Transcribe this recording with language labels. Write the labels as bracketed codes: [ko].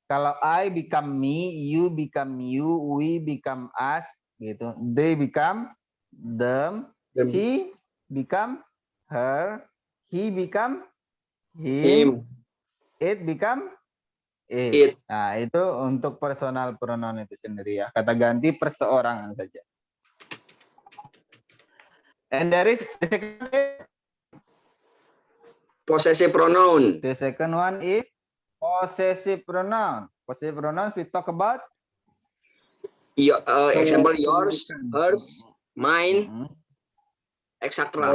[en] Kalau I become me, you become you, we become us, gitu. They become them, she become her, he become him, it become it. [id] Nah, itu untuk personal pronoun itu sendiri ya. Kata ganti perseorangan saja. [en] And there is the second is Possessive pronoun. the second one is possessive pronoun. Possessive pronouns we talk about Example yours, hers, mine, etc.